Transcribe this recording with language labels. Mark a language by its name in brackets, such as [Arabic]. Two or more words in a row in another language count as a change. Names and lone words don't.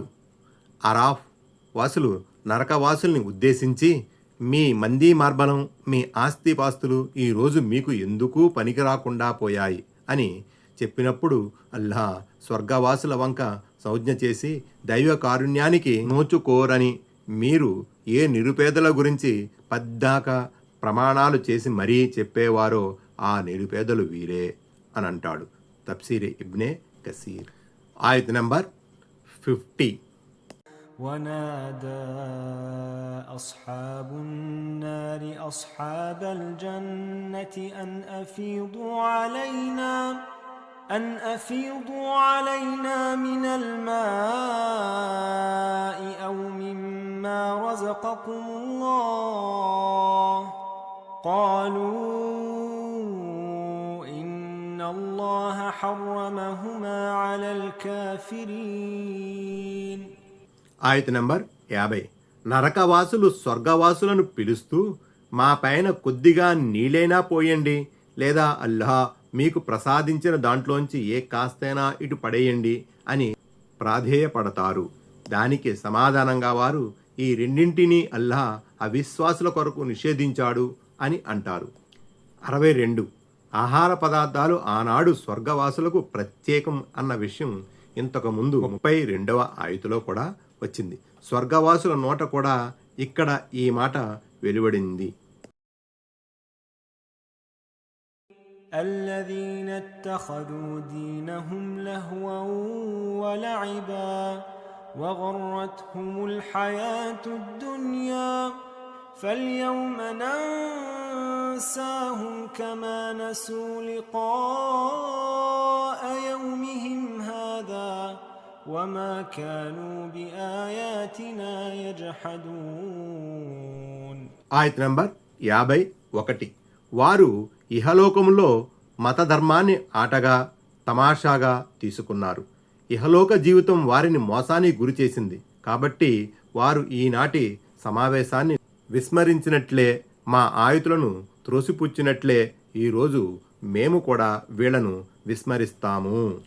[Telugu] అరాఫ్ వాసులు నరకవాసుల్ని ఉద్దేశించి, మీ మందీ మార్బలం, మీ ఆస్తిపాస్తులు ఈరోజు మీకు ఎందుకు పనికిరాకుండా పోయాయి అని చెప్పినప్పుడు అల్లా స్వర్గవాసుల వంక సంజ్ఞ చేసి దైవ కారుణ్యానికి నోచుకోరని, మీరు ఏ నిరుపేదల గురించి పద్దాక ప్రమాణాలు చేసి మరీ చెప్పేవారో ఆ నిరుపేదలు వీరే అని అంటాడు. తఫ్సీర్ ఇబ్నే కసీర్. ఆయత్ నంబర్ 50. [Arabic] ونادى أصحاب النار أصحاب الجنة أن أفيضوا علينا من الماء أو مما رزقكم الله قالوا إن الله حرمهما على الكافرين. [Telugu] ఆయత్ నంబర్ 50. నరకవాసులు స్వర్గవాసులను పిలుస్తూ, మా పైన కొద్దిగా నీళ్ళైనా పోయండి, లేదా అల్లాహ్ మీకు ప్రసాదించిన దాంట్లోంచి ఏ కాస్తైనా ఇటు పడేయండి అని ప్రాధేయపడతారు. దానికి సమాధానంగా వారు, ఈ రెండింటినీ అల్లాహ్ అవిశ్వాసుల కొరకు నిషేధించాడు అని అంటారు. 62. ఆహార పదార్థాలు ఆనాడు స్వర్గవాసులకు ప్రత్యేకం అన్న విషయం ఇంతకుముందు 32వ ఆయతులో కూడా వచ్చింది. స్వర్గవాసుల నోట కూడా ఇక్కడ ఈ మాట వెలువడింది. [Arabic] الذين اتخذوا دينهم لهوا ولعبا وغرتهم الحياة الدنيا فاليوم ننساهم كما نسوا لقاء يومهم هذا وما كانوا بآياتنا يجحدون. [Telugu] ఆయత్ నంబర్ 51. వారు ఇహలోకములో మతధర్మాన్ని ఆటగా తమాషాగా తీసుకున్నారు. ఇహలోక జీవితం వారిని మోసానికి గురి చేసింది. కాబట్టి వారు ఈనాటి సమావేశాన్ని విస్మరించినట్లే, మా ఆయుతులను త్రోసిపుచ్చినట్లే ఈరోజు మేము కూడా వీళ్లను విస్మరిస్తాము.